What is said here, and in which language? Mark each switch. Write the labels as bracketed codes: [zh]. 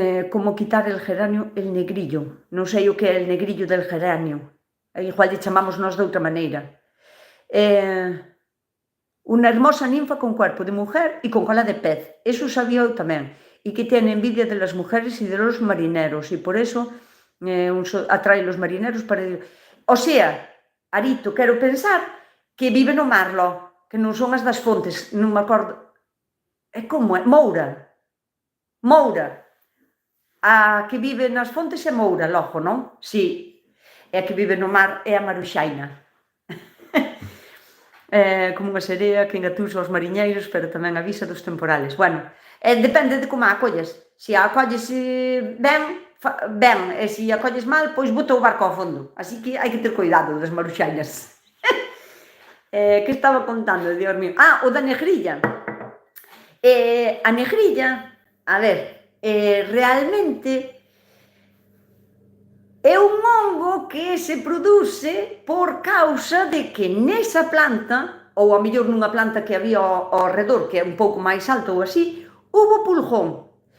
[es] Como quitar el geranio, el negrillo. [gl] Non sei o que é [es] el negrillo del geranio. [gl] Igual lle chamamos nós de outra maneira. [es] Unha hermosa ninfa con cuerpo de mujer e con cola de pez. [gl] Eso sabía eu tamén. [es] E que tiene envidia de las mujeres e de los marineros. E por eso atrae los marineros para... [gl] O sea, Arito, quero pensar que vive no mar, que non son as das fontes. Non me acordo. É como é? Moura. A que vive nas fontes é Moura, logo, non? Si. E a que vive no mar é a maruxaina. Como unha serea que engatusa aos mariñeiros, pero tamén avisa dos temporales. Bueno, depende de como a acolles. Se a acolles ben, e se a acolles mal, pois bota o barco ao fondo. Así que hai que ter cuidado das maruxainas. Que estaba contando, Dios mío? O da negrilla. A negrilla, a ver, realmente é un hongo que se produce por causa de que nesa planta, ou a mellor nunha planta que había ao redor, que é un pouco máis alto ou así, hubo pulgón.